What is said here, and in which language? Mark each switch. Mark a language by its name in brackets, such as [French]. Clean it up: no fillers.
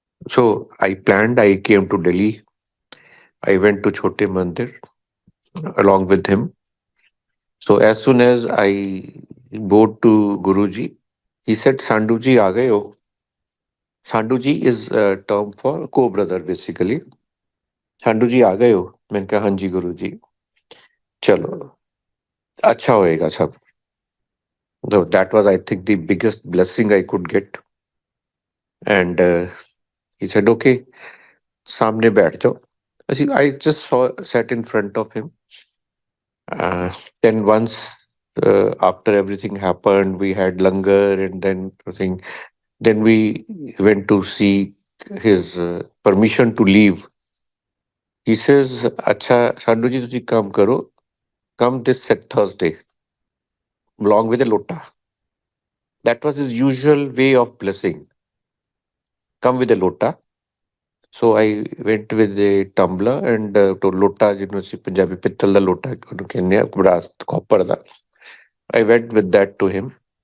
[English] So I planned. I came to Delhi. I went to Chota Mandir along with him. So as soon as I bowed to Guruji, he said, [Hindi] "Sanduji aa gaye ho." [English] Sanduji is a term for co-brother, basically. [Hindi] Sanduji aa gaye ho. मैंने कहा हाँ जी गुरुजी चलो अच्छा होएगा सब. [English] So that was, I think, the biggest blessing I could get. And he said, okay, [Hindi] सामने बैठ जाओ. [English] I just sat in front of him. Then once after everything happened, we had langar and then then we went to seek his permission to leave. He says, [Punjabi] अच्छा सांडू जी तुसी काम करो, [English] come this Thursday. along with a lota. That was his usual way of blessing. Come with a lota. So I went with a tumbler and to lota, [Punjabi] Punjabi pittal da lota, [English] Kenya, brass, copper da. I went with that to him.